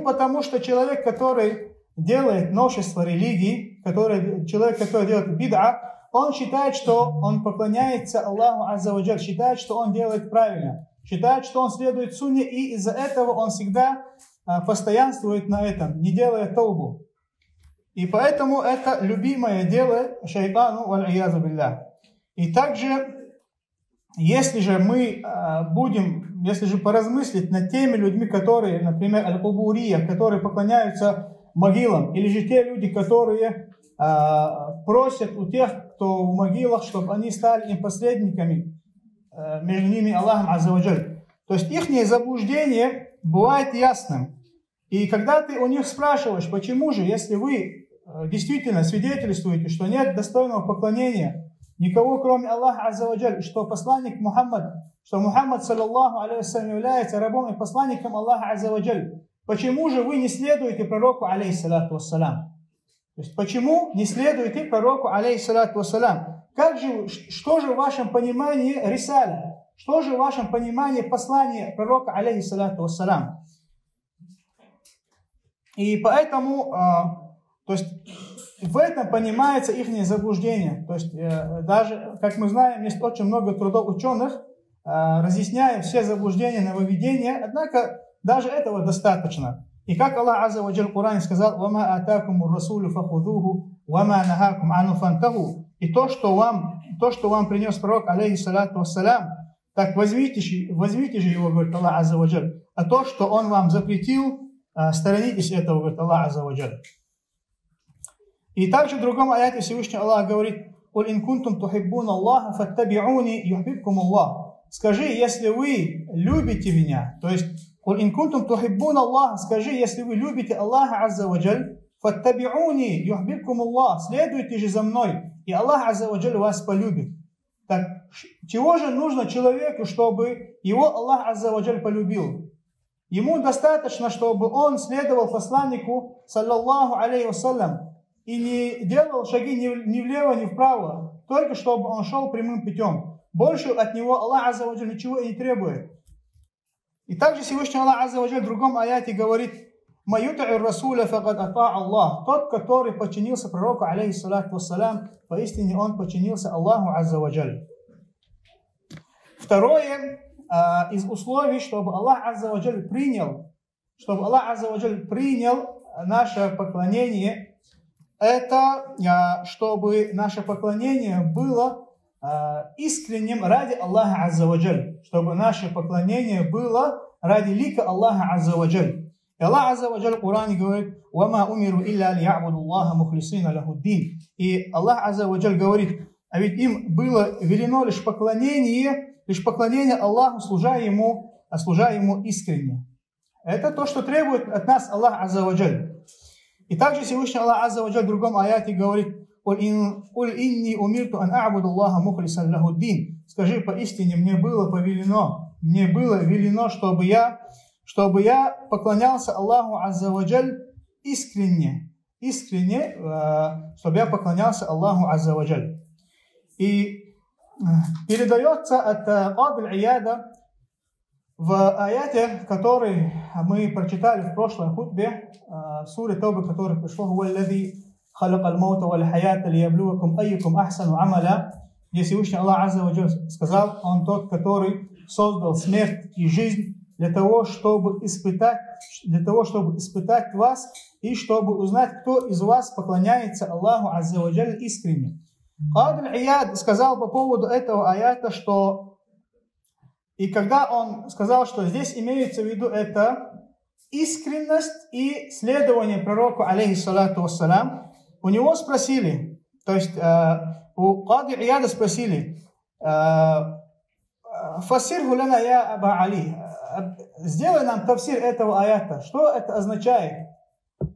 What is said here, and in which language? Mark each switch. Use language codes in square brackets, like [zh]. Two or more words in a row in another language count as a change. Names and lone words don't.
[ru] Потому что человек, который делает новшество религии, человек, который делает бид'a, он считает, что он поклоняется Аллаху [ar] عز وجل, [ru] считает, что он делает правильно, считает, что он следует сунне, и из-за этого он всегда постоянствует на этом, не делая таубу. И поэтому это любимое дело шайтану, [ar] والعياذ بالله. [ru] И также, если же поразмыслить над теми людьми, которые, например, аль-кубурия, которые поклоняются могилам, или же те люди, которые просят у тех, кто в могилах, чтобы они стали им посредниками между ними Аллахом [ar] عز وجل. [ru] То есть их заблуждение бывает ясным. И когда ты у них спрашиваешь, почему же, если вы действительно свидетельствуете, что нет достойного поклонения никого, кроме Аллаха [ar] عز وجل, [ru] что посланник Мухаммад, что Мухаммад, [ar] صلى الله عليه وسلم, [ru] является рабом и посланником Аллаха [ar] عز وجل, [ru] почему же вы не следуете пророку, [ar] عليه الصلاة والسلام? [ru] То есть, почему не следуете пророку, [ar] عليه الصلاة والسلام? [ru] Что же в вашем понимании рисаля? Что же в вашем понимании послания пророка, [ar] عليه الصلاة والسلام? [ru] И поэтому, то есть, в этом понимается их заблуждение. То есть, даже, как мы знаем, есть очень много трудов ученых, разъясняя все заблуждения, нововведения, однако даже этого достаточно. И как Аллах [ar] عز وجل [ru] в Коране сказал: [ar] «وما آتاكم الرسول فخذوه وما نهاكم عنه فانتهوا». [ru] И то, что вам принес пророк, [ar] عليه الصلاة والسلام, [ru] так возьмите же его, говорит Аллах [ar] عز وجل. [ru] А то, что он вам запретил, сторонитесь этого, говорит Аллах [ar] عز وجل. [ru] И также в другом аяте Всевышний Аллах говорит: [ar] «قل إن كنتم تحبون الله فاتبعوني يحببكم الله». [ru] Скажи, если вы любите меня, то есть [ar] «قل إن كنتم تحبون الله», [ru] скажи, если вы любите Аллаха [ar] عز وجل, فاتبعوني يحببكم الله, [ru] следуйте же за мной, и Аллах [ar] عز وجل [ru] вас полюбит. Так чего же нужно человеку, чтобы его Аллах [ar] عز وجل [ru] полюбил? Ему достаточно, чтобы он следовал посланнику, [ar] صلى الله عليه وسلم, [ru] и не делал шаги ни влево, ни вправо, только чтобы он шел прямым путем. Больше от него Аллах [ar] عز وجل [ru] ничего и не требует. И также Всевышний Аллах [ar] عز وجل [ru] в другом аяте говорит: [ar] «من يطع الرسول فقد أطاع الله». [ru] Тот, который подчинился пророку, [ar] عليه الصلاة والسلام, [ru] поистине он подчинился Аллаху [ar] عز وجل. [ru] Второе из условий, чтобы Аллах [ar] عز وجل [ru] принял наше поклонение, это чтобы наше поклонение было искренним ради Аллаха [ar] عز وجل, [ru] чтобы наше поклонение было ради лика Аллаха [ar] عز وجل. [ru] И Аллах [ar] عز وجل [ru] в Коране говорит: [ar] «وما أمروا إلا ليعبدوا الله مخلصين له الدين». [ru] И Аллах [ar] عز وجل [ru] говорит: а ведь им было велено лишь поклонение Аллаху, служа ему искренне. Это то, что требует от нас Аллах [ar] عز وجل. [ru] И также Всевышний Аллах [ar] عز وجل [ru] в другом аяте говорит: [ar] «قل إني أمرت أن أعبد الله مخلصا له الدين». [ru] Скажи, поистине мне было велено, чтобы я поклонялся Аллаху [ar] عز وجل [ru] искренне, чтобы я поклонялся Аллаху [ar] عز وجل. [ru] И передается от Кади аль-Ияда в аяте, который мы прочитали в прошлой хутбе, в суре Тауба, который пришло: [ar] «هو الذي خلق الموت والحياة ليبلوكم أيكم أحسن عملا». [ru] Где Всевышний Аллах [ar] عز وجل [ru] сказал: Он тот, который создал смерть и жизнь для того, чтобы испытать вас и чтобы узнать, кто из вас поклоняется Аллаху [ar] عز وجل [ru] искренне. Кади аль-Ияд сказал по поводу этого аята, что и когда он сказал, что здесь имеется в виду это искренность и следование пророку, [ar] عليه الصلاة والسلام, [ru] у него спросили, то есть у Кади аль-Ияда спросили: [ar] «فسره لنا يا أبا علي», [ru] сделай нам тафсир этого аята, что это означает?